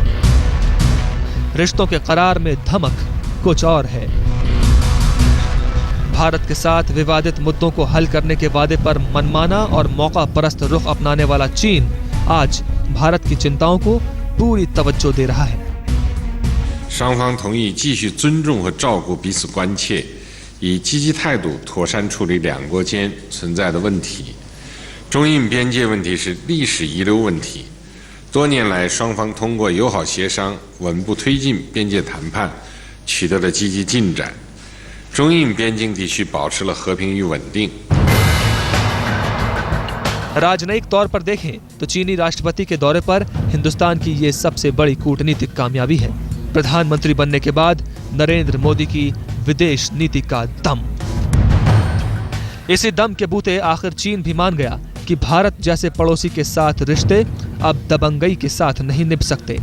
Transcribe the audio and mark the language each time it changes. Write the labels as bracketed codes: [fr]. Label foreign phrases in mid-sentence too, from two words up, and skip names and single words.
[hi] रिश्तों के करार में धमक कुछ और है। भारत के साथ विवादित मुद्दों को हल करने के वादे पर मनमाना और मौका परस्त रुख अपनाने वाला चीन आज भारत की चिंताओं को पूरी तवज्जो दे रहा है। [zh] 双方同意继续尊重和照顾彼此关切，以积极态度妥善处理两国间存在的问题。中印边界问题是历史遗留问题。多年来，双方通过友好协商，稳步推进边界谈判，取得了积极进展。中印边境地区保持了和平与稳定。 [hi] राजनयिक तौर पर देखें तो चीनी राष्ट्रपति के दौरे पर हिंदुस्तान की ये सबसे बड़ी कूटनीतिक कामयाबी है। प्रधानमंत्री बनने के बाद नरेंद्र मोदी की विदेश नीति का दम। इसी दम के बूते आखिर चीन भी मान गया कि भारत जैसे पड़ोसी के साथ रिश्ते अब दबंगई के साथ नहीं निभ सकते।